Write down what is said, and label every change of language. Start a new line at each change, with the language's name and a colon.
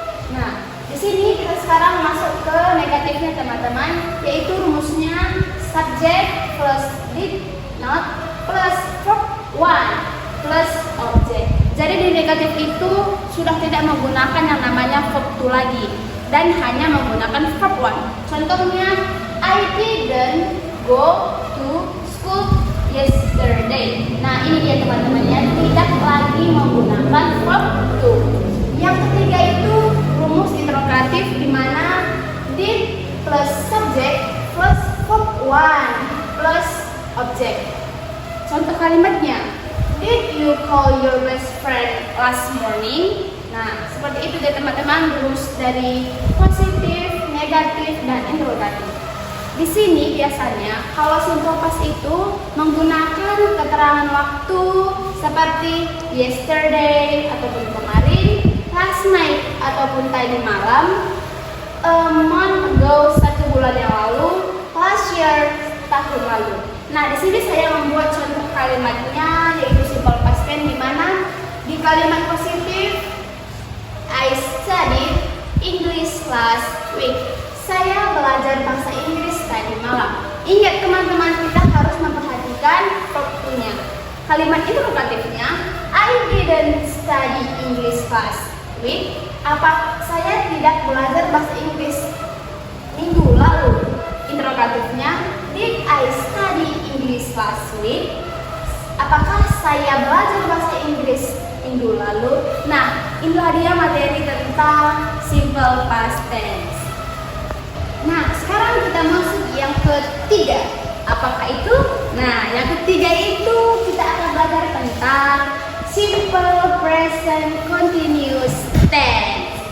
Indonesian: Nah, di sini kita sekarang masuk ke negatifnya teman-teman, yaitu rumusnya subject plus did not plus verb one plus object. Jadi di negatif itu sudah tidak menggunakan yang namanya verb to lagi dan hanya menggunakan verb one. Contohnya,
English: I didn't go to school yesterday.
Indonesian: Nah, ini dia teman-teman ya, tidak lagi menggunakan verb to. Yang ketiga itu rumus interrogatif di mana did plus subject plus verb one plus object. Contoh kalimatnya,
English: did you call your best friend last morning?
Indonesian: Nah, seperti itu deh teman-teman rumus dari positif, negatif, dan interrogatif. Di sini biasanya kalau simple past itu menggunakan keterangan waktu seperti yesterday ataupun kemarin,
English: last night
Indonesian: ataupun tadi malam,
English: a month ago
Indonesian: 1 bulan yang lalu,
English: last year
Indonesian: tahun lalu. Nah, di sini saya membuat contoh kalimatnya yaitu simple past tense di mana di kalimat positif
English: I studied English last week.
Indonesian: Saya belajar bahasa Inggris tadi malam. Ingat teman-teman, kita harus memperhatikan verb to-nya. Kalimat interrogatifnya
English: I didn't study English last week.
Indonesian: Apa saya tidak belajar bahasa Inggris minggu lalu?
English: Interrogatifnya, did I study English last week?
Indonesian: Apakah saya belajar bahasa Inggris minggu lalu? Nah, inilah dia materi tentang simple past tense. Nah, sekarang kita masuk yang ketiga. Apakah itu? Nah, yang ketiga itu kita akan belajar tentang simple present continuous tense.